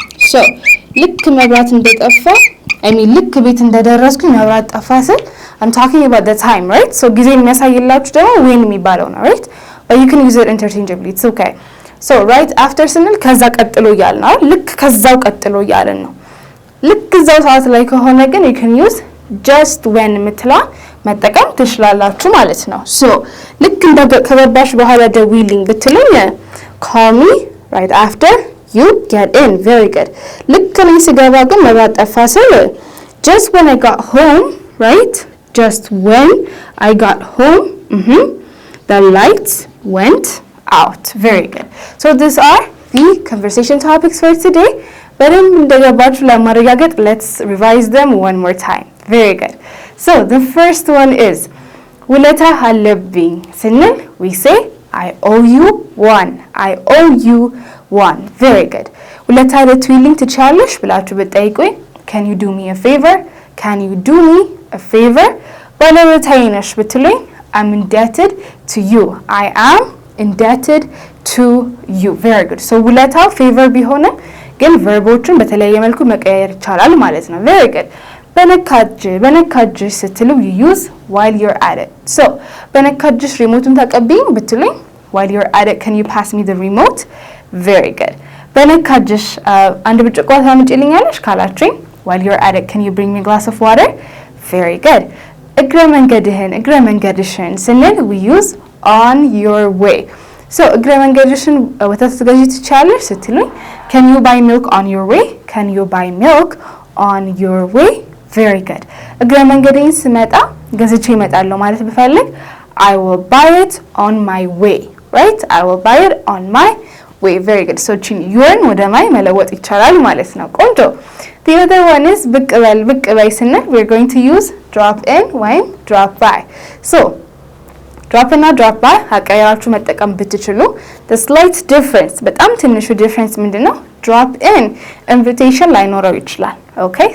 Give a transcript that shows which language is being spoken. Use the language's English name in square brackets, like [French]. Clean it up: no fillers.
[Amharic] So ልክ መብራት እንደጠፋ I mean ልክ ቤት እንደደረስኩኝ መብራት ጠፋ ስል [English] I'm talking about the time, right? [Amharic] So ጊዜ የሚያሳይላችሁ ደግሞ when የሚባለው ነው, right? [English] But you can use it interchangeably. It's okay. [Amharic] So right after ስንል ከዛ ቀጥሎ እያልን ነው። ልክ ከዛው ቀጥሎ እያልን ነው። ልክ እዛው ሰዓት ላይ ከሆነ ግን you can use just when የምትለዋን መጠቀም ትችላላችሁ ማለት ነው። So ልክ ከገባሽ በኋላ ደውይልኝ ብትሉኝ [English] call me right after you get in. Very good. [Amharic] ልክ እኔ ስገባ ግን መብራት ጠፋ ስል [English] just when I got home, right? Just when I got home, the lights went out. Very good. So these are the conversation topics for today. [Amharic] በደንብ እንደገባችሁ ለማረጋገጥ [English] let's revise them one more time. Very good. So the first one is [Amharic] ውለታ አለብኝ ስንል [English] we say I owe you one. I owe you one. Very good. [Amharic] ውለታ ልትውይልኝ ትችያለሽ ብላችሁ ብትጠይቁኝ [English] can you do me a favor? Can you do me a favor? [Amharic] ባለውለታዬ ነሽ ብትሉኝ [English] I'm indebted to you. I am indebted to you. Very good. [Amharic] So ውለታው favor ቢሆንም ግን verboችን በተለያየ መልኩ መቀየር ይቻላል ማለት ነው። Very good. በነካጅሽ ስትሉ [English] you use while you're at it. So [Amharic] በነካጅሽ ሪሞቱን ተቀብኝ ብትሉኝ [English] while you're at it can you pass me the remote? Very good. [Amharic] በነካጅሽ አንድ ብርጭቆ ታምጪልኛለሽ ካላችሁኝ [English] while you're at it can you bring me a glass of water? Very good. [Amharic] እግረ መንገድሽን ስንል [English] we use on your way. So [Amharic] እግረ መንገድሽን ወተት ትገዢ ትችያለሽ ስትሉኝ [English] can you buy milk on your way? Can you buy milk on your way? Very good. [Amharic] እግረ መንገዴን ስመጣ ገዝቼ እመጣለሁ ማለት ብፈልግ [English] I will buy it on my way, right? I will buy it on my way. Very good. [Amharic] So youን ወደ ማይ መለወጥ ይቻላል ማለት ነው። ቆንጆ. [English] The other one is [Amharic] ብቅ በይ ስንል [English] we're going to use drop in ወይም drop by. So drop in እና drop by [Amharic] አቀያችሁ መጠቀም ብትችሉ [English] the slight difference [Amharic] በጣም ትንሹ [English] difference ምንድነው? [Amharic] drop in invitation ላይኖረው ይችላል። Okay?